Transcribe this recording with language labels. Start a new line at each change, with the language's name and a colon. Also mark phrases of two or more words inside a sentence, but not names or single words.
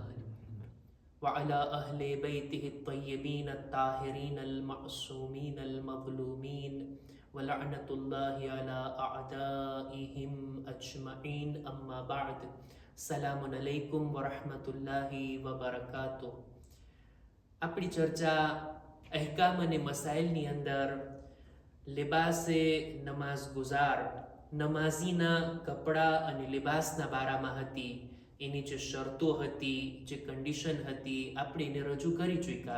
Arabic: وعلى أهل بيته الطيبين الطاهرين المعصومين المظلومين ولعنة الله على أعدائهم أجمعين أما بعد السلام عليكم ورحمة الله وبركاته.
Gujarati: આપણી ચર્ચા અહેકામ અને મસાઇલની અંદર લિબાસે નમાઝ ગુજાર નમાઝીના કપડાં અને લિબાસના બારામાં હતી. એની જે શરતો હતી, જે કન્ડિશન હતી, આપણે એને રજૂ કરી ચૂક્યા.